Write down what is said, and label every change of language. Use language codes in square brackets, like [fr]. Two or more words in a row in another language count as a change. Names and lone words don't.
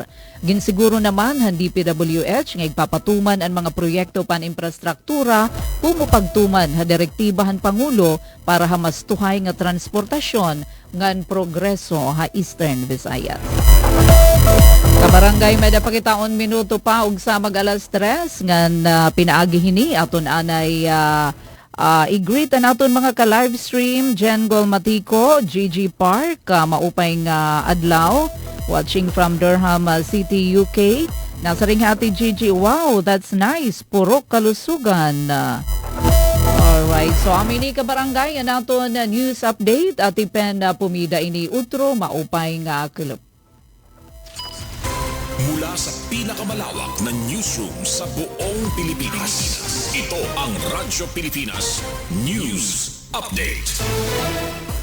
[war] Ginsiguro naman han DPWH nga igpapatuman ang mga proyekto pan infrastruktura pumupagtuman ha direktiba han Pangulo para hamastuhay nga transportasyon ngan progreso ha Eastern Visayas. Kabarangay may napakitaon minuto pa ug sa mag-alas 3 ngan pinaagi hini aton anay i-greet naton mga ka-live stream Jengol Matiko, Gigi Park, maupay nga adlaw [en] watching from [war] Durham City, UK. Nasa ring hati Gigi, [en] wow, that's nice. [tl] Puro kalusugan. [war] Alright, so amini ka barangay naton [en] news update [war] at ipen pumida ini utro maupay nga kulop. [tl] Mula mula sa pinakamalawak na newsroom sa buong Pilipinas. Ito ang Radyo Pilipinas News Update.